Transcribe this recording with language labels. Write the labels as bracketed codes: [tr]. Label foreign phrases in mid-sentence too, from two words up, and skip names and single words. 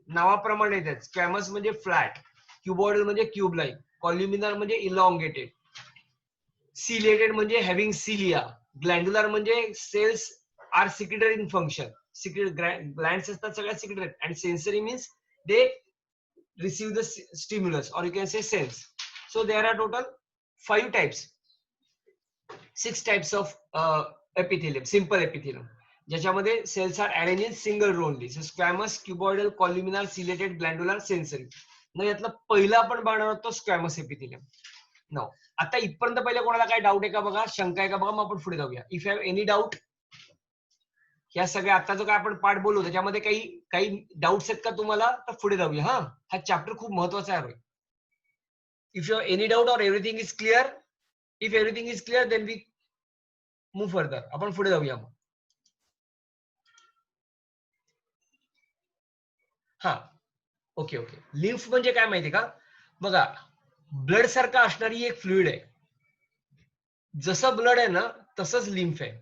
[mr] नावाप्रमाणे येतात. स्क्वॅमस म्हणजे फ्लॅट, क्युबॉइडल म्हणजे [en] cube like, [mr] कॉल्युमिनार म्हणजे इलॉंगेटेड, सिलिएटेड म्हणजे [en] having cilia, [mr] ग्लँड्युलर म्हणजे [en] cells are secreted in function, secret glands [mr] असतात सगळ्या सिक्रेटेड, [en] and sensory means they receive the stimulus or you can say sense. So there are total 5 types, 6 types of epithelium, simple epithelium, ज्याच्यामध्ये cells are arranged in single row only. So squamous, cuboidal, columnar, ciliated, glandular, sensory. [mr] मग यातला पहिला आपण बघणार आहोत [en] squamous epithelium. [mr] Now आता इथपर्यंत पहिले कोणाला काय डाऊट आहे का बघा, शंका आहे का बघा, मग आपण पुढे जाऊया. [en] if you have any doubt, [mr] या सगळ्या आता जो काय आपण पाठ बोलू त्याच्यामध्ये काही काही डाऊट्स आहेत का तुम्हाला, तर पुढे जाऊया. हा चॅप्टर खूप महत्वाचा आहे. [en] if you have any doubt और everything is clear, if everything is clear then we move further. [mr] आपण पुढे जाऊया मग. [en] हा okay okay. [mr] लिम्फ म्हणजे काय माहिती का, बघा ब्लड सारखा असणारी एक फ्लुइड आहे. जसं ब्लड आहे ना तसंच लिम्फ आहे.